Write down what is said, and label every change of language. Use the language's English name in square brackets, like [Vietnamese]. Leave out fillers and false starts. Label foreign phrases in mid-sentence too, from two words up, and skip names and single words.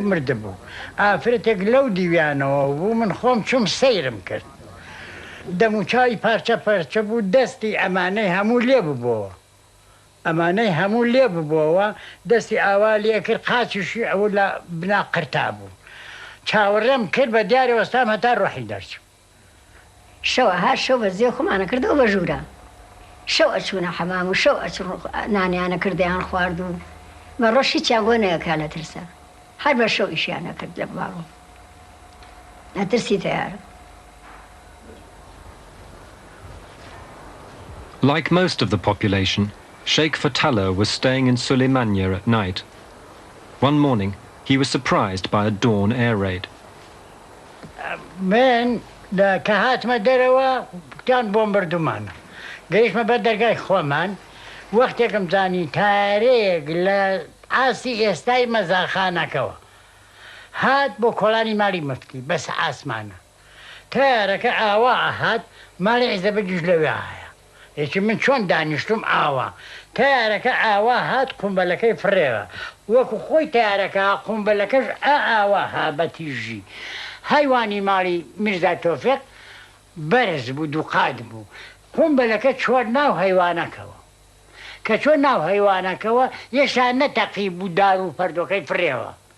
[Central Kurdish] مرد بوو ئافرەتێک لەو دیویانەوە بوو من خۆم چوم سەیرم کرد دەموچاوی پارچە پەرچە بوو دەستی ئەمانەی هەموو لێ ببووەوە ئەمانەی هەموو لێ ببووەوە دەستی ئاوا لێ کرد قاچیشی ئەوە لە بنا قرتا بوو چاوەڕێم کرد بە دیاری وەستام هەتا ڕۆحی دەرچوو شەوە هەر شەو بەزیێ خۆمانە کردەوە بە ژوورە شەو ئەچوونە حەمام و شەو ئەچوون نانیانە کردیان خوارد و بە ڕۆژی چیان بۆ نەیەکا لە ترسە هەر بە شەو ئیشیانە کرد لە باڵۆ نەترسی تەیارە. [English] Like most of the population, Sheikh Fatala was staying in Suleymaniye at night. One morning, he was surprised by a dawn air raid. [Central Kurdish] من کە هاتمە دەرەوە کتان بۆمبەردومانە گەیشتمە بە دەرگای خۆمان وەختێکم زانی تارێک لە ئاسی ئێستای مەزاخانەکەوە هات بۆ کۆڵانی ماڵی مفتی بەس ئاسمانە تارەکە ئاوا هات ماڵی عیزەبەگیش لەوێ هەیە یەکی من چۆن دانیشتم ئاوا تارەکە ئاوا هات قومبەلەکەی فڕێوە وەکو خۆی تارەکە قومبەلەکەش ئاوا ها بە تیژی هەیوانی ماڵی میرزا تۆفیق بەرز بوو دووقات بوو قومبەلەکە چۆر ناو هەیوانەکەوە کە چۆر ناو هەیوانەکەوە یەشان نەتەقی بوو دار و پەردۆکەی فرێوە